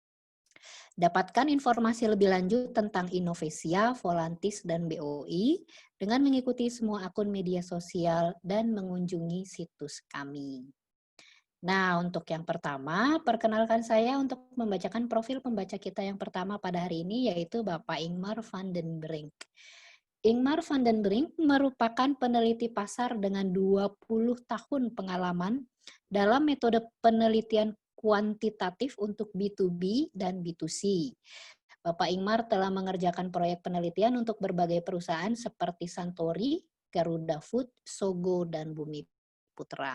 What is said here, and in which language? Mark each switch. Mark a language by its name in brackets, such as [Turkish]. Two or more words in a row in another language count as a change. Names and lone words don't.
[Indonesian] Dapatkan informasi lebih lanjut tentang Innovesia, Volantis, dan BOI dengan mengikuti semua akun media sosial dan mengunjungi situs kami. Nah, untuk yang pertama, perkenalkan saya untuk membacakan profil pembaca kita yang pertama pada hari ini, yaitu Bapak Ingmar van den Brink. Ingmar van den Brink merupakan peneliti pasar dengan 20 tahun pengalaman dalam metode penelitian kuantitatif untuk B2B dan B2C. Bapak Ingmar telah mengerjakan proyek penelitian untuk berbagai perusahaan seperti Santori, Garuda Food, Sogo, dan Bumi Putra.